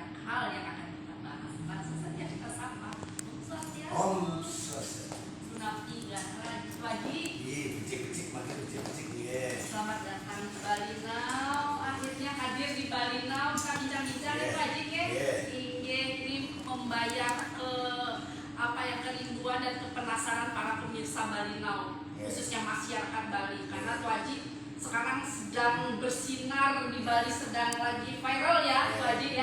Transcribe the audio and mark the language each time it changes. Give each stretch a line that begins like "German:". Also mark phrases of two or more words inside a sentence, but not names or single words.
Indonesian: hal yang akan kita bahas. Langsung saja kita sapa. Om Swastiastu. Sunapti dan Raji.
Balinese: Becik-becik makin becik-becik ya.
Indonesian: Selamat datang di Bali Now. Akhirnya hadir di Bali Now. Kita bincang-bincang ya Raji ya. Ini membayar apa yang kerinduan dan kepenasaran para pemirsa Bali Now, khususnya masyarakat Bali, karena Tuaji sekarang sedang bersinar di Bali, sedang lagi viral ya Tuaji ya.